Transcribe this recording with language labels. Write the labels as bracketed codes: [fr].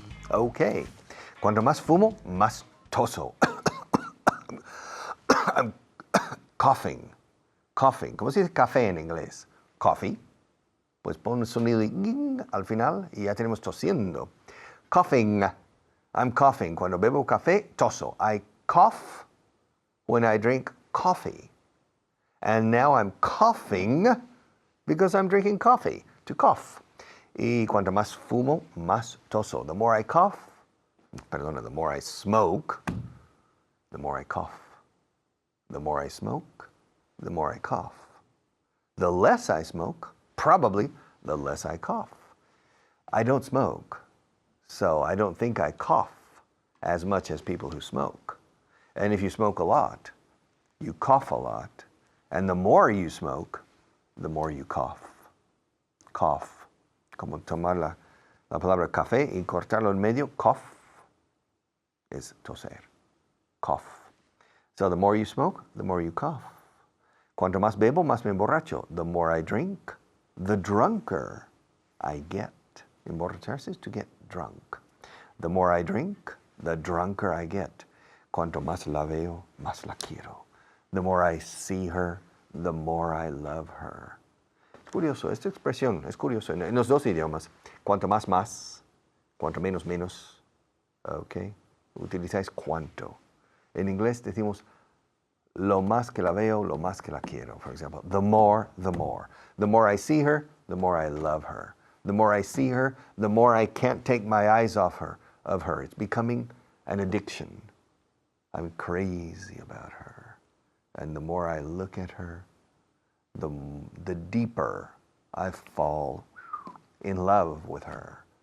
[es] Okay, cuanto más fumo, más toso. [en] I'm coughing. [es] ¿Cómo se dice café en inglés? Coffee. Pues pon un sonido al final y ya tenemos tosiendo. [en] Coughing. I'm coughing. [es] Cuando bebo café, toso. [en] I cough when I drink coffee. And now I'm coughing because I'm drinking coffee, to cough. Y cuanto más fumo, más toso. The more I cough, the more I smoke, the more I cough. The more I smoke, the more I cough. The less I smoke, probably the less I cough. I don't smoke, so I don't think I cough as much as people who smoke. And if you smoke a lot, you cough a lot. And the more you smoke, the more you cough. Cough. [es] Como tomar la palabra café y cortarlo en medio, cough, is toser. Cough. [en] So the more you smoke, the more you cough. [es] Cuanto más bebo, más me emborracho. [en] The more I drink, the drunker I get. Emborracharse is to get drunk. The more I drink, the drunker I get. [es] Cuanto más la veo, más la quiero. [en] The more I see her, the more I love her. [es] Es curioso, esta expresión es curioso en los dos idiomas. Cuanto más, más. Cuanto menos, menos. Ok. Utilizáis cuanto. En inglés decimos lo más que la veo, lo más que la quiero. [en] For example, the more, the more. The more I see her, the more I love her. The more I see her, the more I can't take my eyes off her, of her. It's becoming an addiction. I'm crazy about her. And the more I look at her, the deeper I fall in love with her.